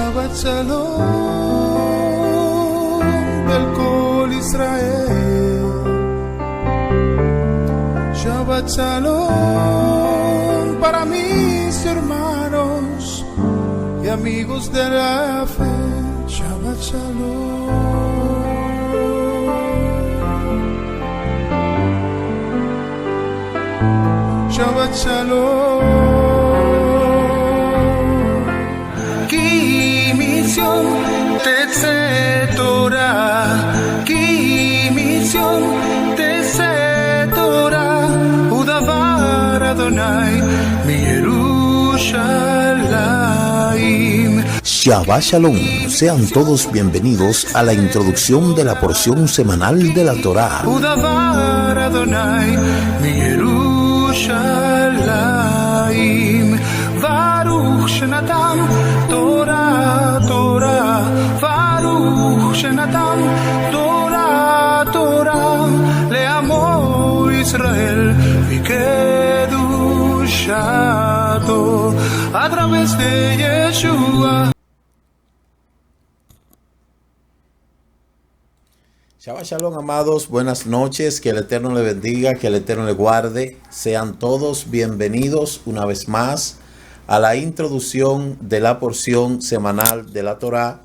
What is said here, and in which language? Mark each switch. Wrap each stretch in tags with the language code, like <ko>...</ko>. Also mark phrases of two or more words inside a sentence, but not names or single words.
<he>שבת שלום</he> <es>del Kol Israel.</es> <he>שבת שלום</he> <es>para mis hermanos y amigos de la fe.</es> <he>שבת שלום. שבת שלום. כי מציון תצא תורה כי מציון תצא תורה ודבר אדוני מירושלים. שבת שלום,</he> <es>sean todos bienvenidos a la introducción de la porción semanal de la Torá.</es> <he>ודבר אדוני מירושלים. ברוך שנתן תורה תורה ברוך שנתן תורה תורה לעמו ישראל בקדושתו,</he> <es>a través de Yeshua.</es> <he>שבת שלום,</he> <es>amados, buenas noches, que el Eterno le bendiga, que el Eterno le guarde. Sean todos bienvenidos una vez más a la introducción de la porción semanal de la Torá.</es>